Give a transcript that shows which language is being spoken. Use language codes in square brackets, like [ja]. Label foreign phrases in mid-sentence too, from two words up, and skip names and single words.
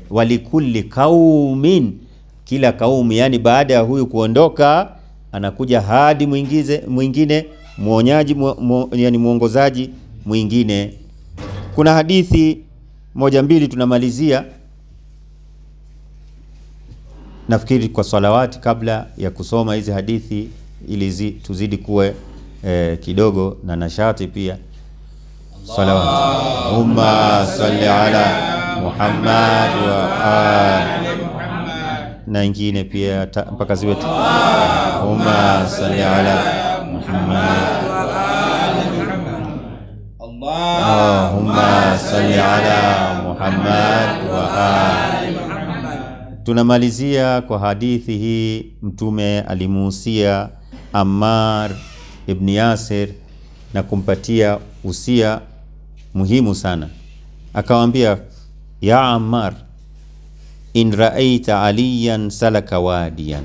[ar] ولكل قوم, [sw] kila kaumu, yani baada ya huyu kuondoka anakuja hadi mwingine muonyaji, yani muongozaji mwingine. Kuna hadithi moja mbili tunamalizia, nafikiri kwa salawati, kabla ya kusoma hizi hadithi ili tuzidi kuwe kidogo na nashati pia. [ar] Salawati. اللهم صل على محمد وآل محمد, [sw] na ingine pia mpaka ziwe [ar] اللهم صل على محمد وآل محمد. اللهم صل على محمد وآل محمد. [sw] Tunamalizia kwa hadithi hii. Mtume alimuhusia Ammar ibn Yasir na kumpatia usia muhimu sana, akamwambia [ar] يا عمار إن رأيت عليا سلك واديا.